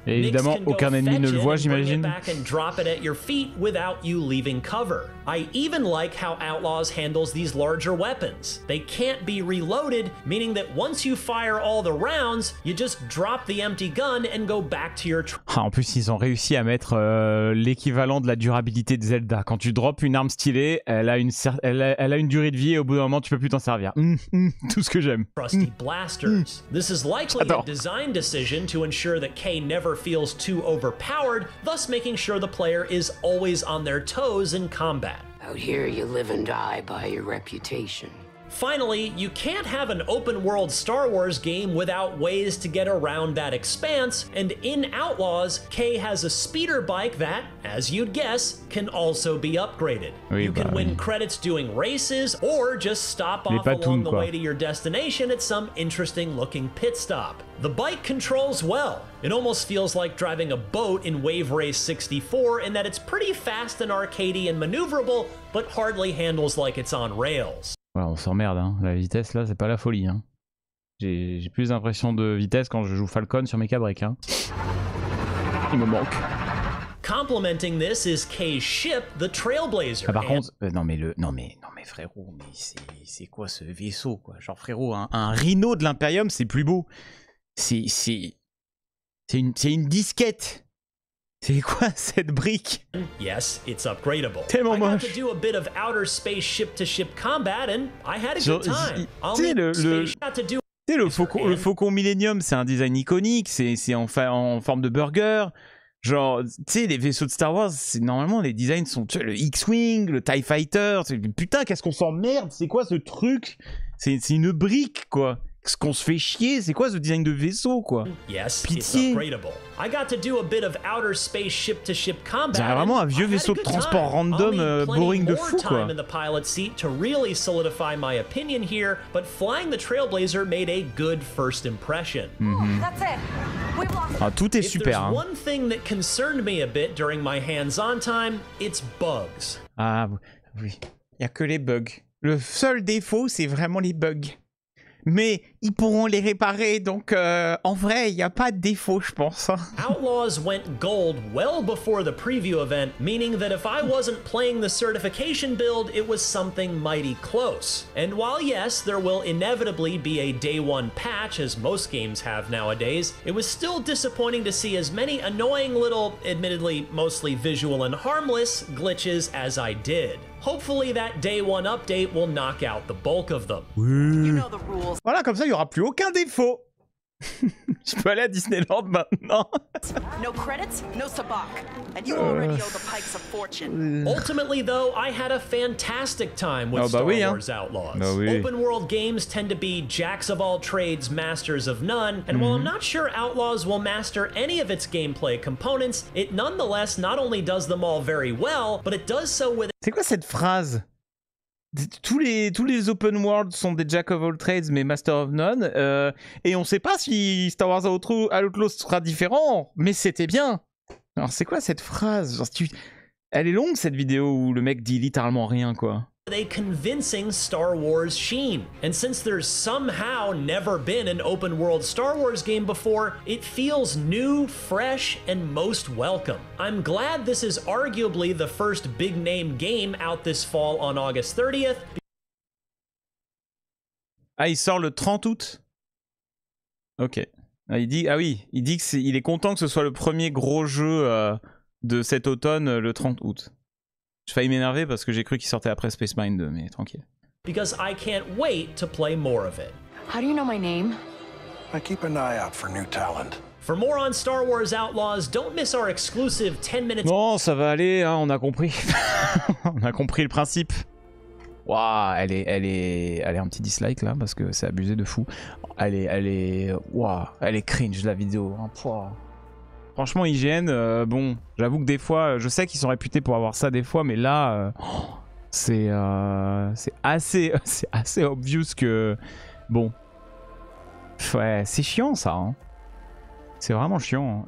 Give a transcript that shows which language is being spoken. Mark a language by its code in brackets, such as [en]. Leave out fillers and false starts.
[fr] Et évidemment, [en] Nyx can go [fr] aucun ennemi ne le [en] fetch [fr] voit, [en] it and bring it [fr] j'imagine. [en] back and drop it at your feet without you leaving cover. I even like how Outlaws handles these larger weapons. They can't be reloaded, meaning that once you fire all the rounds, you just drop the empty gun and go back to your [fr] Ah, en plus, ils ont réussi à mettre l'équivalent de la durabilité de Zelda. Quand tu drops une arme stylée, elle a une durée de vie et au bout d'un moment, tu peux plus t'en servir. Tout ce que j'aime. [en] Trusty blasters. This is likely a design decision to ensure that Kay never feels too overpowered, thus making sure the player is always on their toes in combat. Out here, you live and die by your reputation. Finally, you can't have an open-world Star Wars game without ways to get around that expanse, and in Outlaws, Kay has a speeder bike that, as you'd guess, can also be upgraded. [fr] Oui, [en] you can win credits doing races, or just stop off along the way to your destination at some interesting-looking pit stop. The bike controls well. It almost feels like driving a boat in Wave Race 64 in that it's pretty fast and arcadey and maneuverable, but hardly handles like it's on rails. [fr] Voilà, on s'emmerde, hein. La vitesse là, c'est pas la folie. Hein. J'ai plus l'impression de vitesse quand je joue Falcon sur mes cabriques. Hein. Il me manque. [en] Complementing this is Kay's ship, the Trailblazer. [fr] Ah, par contre, non mais frérot, mais c'est quoi ce vaisseau quoi? Genre frérot, un Rhino de l'Imperium, c'est plus beau. C'est une disquette. C'est quoi cette brique? [en] Yes, it's upgradable. [fr] Tellement moche. [en] I got to do a bit of outer space ship-to-ship combat and I had a good time. [fr] Tu sais, le Faucon Millennium, c'est un design iconique, c'est en forme de burger. Genre, tu sais, les vaisseaux de Star Wars, normalement, les designs sont le X-Wing, le TIE Fighter. Putain, qu'est-ce qu'on s'emmerde? C'est quoi ce truc? C'est une brique, quoi. Qu'est-ce qu'on se fait chier? C'est quoi ce design de vaisseau, quoi? [en] Yes, [fr] pitié. [en] I got to do a bit of outer space ship-to-ship combat. [fr] C'est vraiment un vieux vaisseau de transport random boring de fou, quoi. [en] In the pilot seat to really solidify my opinion here, but flying the Trailblazer made a good first impression. That's it. We've lost. [fr] Ah, tout est super. [en] If there's one thing that concerned me a bit during my hands-on time, it's bugs. [fr] Ah oui, il y a que les bugs. Le seul défaut, c'est vraiment les bugs. Mais ils pourront les réparer, donc en vrai, il n'y a pas de défaut, je pense. [en] Outlaws went gold well before the preview event, meaning that if I wasn't playing the certification build, it was something mighty close. And while yes, there will inevitably be a day one patch, as most games have nowadays, it was still disappointing to see as many annoying little, admittedly mostly visual and harmless, glitches as I did. Hopefully that day one update will knock out the bulk of them. You know the rules. [fr] Voilà, comme ça, il n'y aura plus aucun défaut. Je peux aller à Disneyland maintenant. [en] No credits, no sabak. And you already owe the Pikes a fortune. Ultimately, though, I had a fantastic time with Star Wars Outlaws. Open world games tend to be jacks of all trades, masters of none, and while I'm not sure Outlaws will master any of its gameplay components, it nonetheless not only does them all very well, but it does so with... [fr] C'est quoi cette phrase? Tous les open world sont des [en] jack of all trades [fr] mais [en] master of none, [fr] et on sait pas si Star Wars Outlaws sera différent, mais c'était bien. Alors c'est quoi cette phrase? Genre, elle est longue cette vidéo où le mec dit littéralement rien, quoi. [en] A convincing Star Wars sheen. And since there's somehow never been an open world Star Wars game before, it feels new, fresh, and most welcome. I'm glad this is arguably the first big name game out this fall on August 30th. [fr] Ah, il sort le 30 août. Ok. Il dit qu'il est content que ce soit le premier gros jeu de cet automne, le 30 août. J'ai failli m'énerver parce que j'ai cru qu'il sortait après Space Marine 2, mais tranquille. [en] Because I can't wait to play more of it. How do you know my name? I keep an eye out for new talent. For more on Star Wars Outlaws, don't miss our exclusive 10 minutes. [fr] Non, ça va aller, hein, on a compris. On a compris le principe. Waouh, elle est un petit dislike là parce que c'est abusé de fou. Elle est cringe la vidéo. Hein. Franchement, IGN, bon, j'avoue que des fois, je sais qu'ils sont réputés pour avoir ça des fois, mais là, c'est assez obvious que, bon, ouais, c'est chiant ça. Hein. C'est vraiment chiant.